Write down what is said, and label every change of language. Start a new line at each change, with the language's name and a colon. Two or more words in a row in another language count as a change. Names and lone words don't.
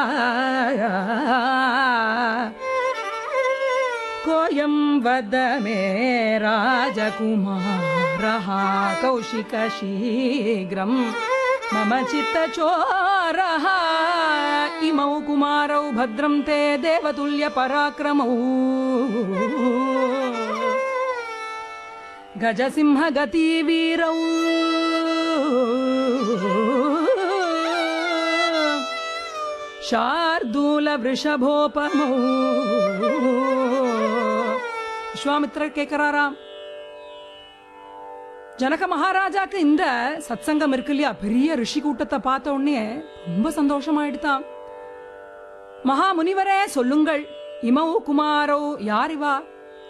Sanskrit: कोऽयं वद मे राजकुमारः कौशिक शीघ्रं मम चित्तचोरः इमौ कुमारौ भद्रं ते देवतुल्य पराक्रमौ गजसिंह गति वीरौ शार्दूल वृषभोपमौ.
Tamil: விஸ்வாமித்திரர் கேட்கிறாராம், ஜனக மகாராஜாக்கு இந்த சத்சங்கம் இருக்கு இல்லையா, பெரிய ரிஷி கூட்டத்தை பார்த்த உடனே ரொம்ப சந்தோஷமாயிடுதான். மகா முனிவரே சொல்லுங்கள்,
Sanskrit: इमौ कुमारौ
Tamil: யார் இவா?